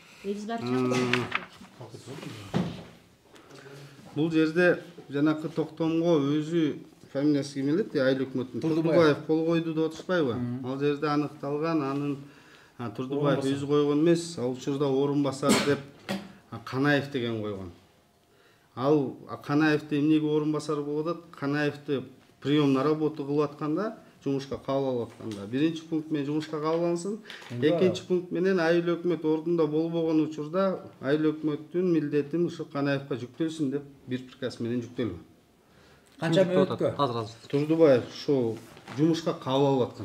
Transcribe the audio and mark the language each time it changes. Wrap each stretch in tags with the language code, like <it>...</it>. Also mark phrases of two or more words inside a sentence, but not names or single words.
<ky>Бул жерде жанакы токтомго өзү фамилиясы ким эле? Айыл өкмөтүнүн Турдубаев кол койду деп атышпайбы? Ал жерде аныкталган, анын Турдубаев өзү койгон эмес, ал учурда орун басар деп Канаев деген койгон. Ал Канаевди эмнеге орун басар болуп атат? Канаевди</ky> <ru>прием на работу</ru> <ky>кылып атканда, жумушка кабыл алып атканда. Биринчи пункт менен жумушка кабыл алынсын. Экинчи пункт менен айыл өкмөт ордунда болбогон учурда айыл өкмөттүн милдетин ушу Канаевга жүктөлсүн деп бир приказ менен жүктөлгөн. Канча мөөнөткө? Азыр. Турдубаев ошо жумушка кабыл алып аткан.</ky>